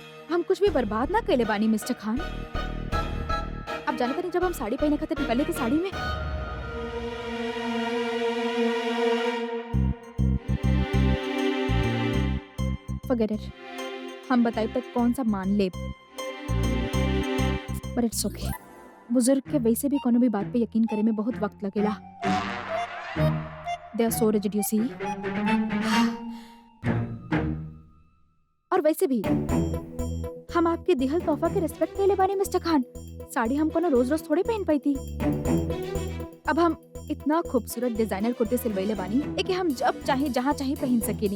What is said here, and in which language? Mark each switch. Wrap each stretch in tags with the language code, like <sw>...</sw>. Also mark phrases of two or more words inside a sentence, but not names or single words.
<bho>हम कुछ भी बर्बाद ना कैले बानी मिस्टर खान। आप जानते नहीं, जब हम साड़ी पहने खातिर निकले थे साड़ी में,</bho> <en>forget it,</en> <bho>हम बताए तक कौन सा मान ले,</bho> <en>but it's okay।</en> <bho>बुजुर्ग के वैसे भी कोनो भी बात पे यकीन करे में बहुत वक्त लगेला।</bho> <en>They are so rigid, you see।</en> <bho>और वैसे भी हम आपके दिहल तोहफा के रिस्पेक्ट कैले बानी मिस्टर खान। साड़ी हम कोनो रोज रोज थोड़े पहन पाई थी। अब हम इतना खूबसूरत डिजाइनर कुर्ते सिलवैले बानी एके हम जब चाहे जहाँ चाहे पहन सकेनी।</bho>